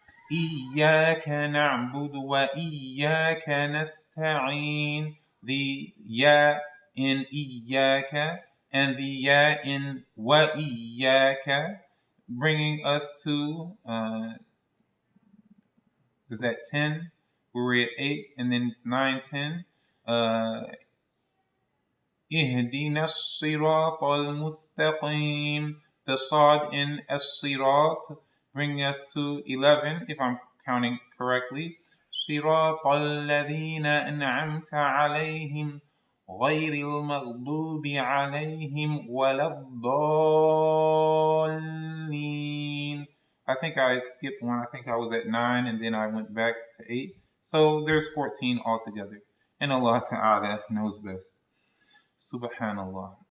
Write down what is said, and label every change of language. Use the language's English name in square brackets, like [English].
[Arabic] Iyyaka na'budu wa iyyaka nasta'in, [English] the ya in Iyyaka and the ya in wa iyyaka, bringing us to is that 10? We were at 8, and then 9, 10. [Arabic] Ihdina as-sirat al-mustaqim. [English] The sad in as-sirat, bringing us to 11, if I'm counting correctly. [Arabic] Sirat al-ladhina an'amta alayhim غير المغضوب عليهم ولا الضالين. [English] I think I skipped one. I think I was at 9 and then I went back to 8. So there's 14 altogether. And Allah Ta'ala knows best. Subhanallah.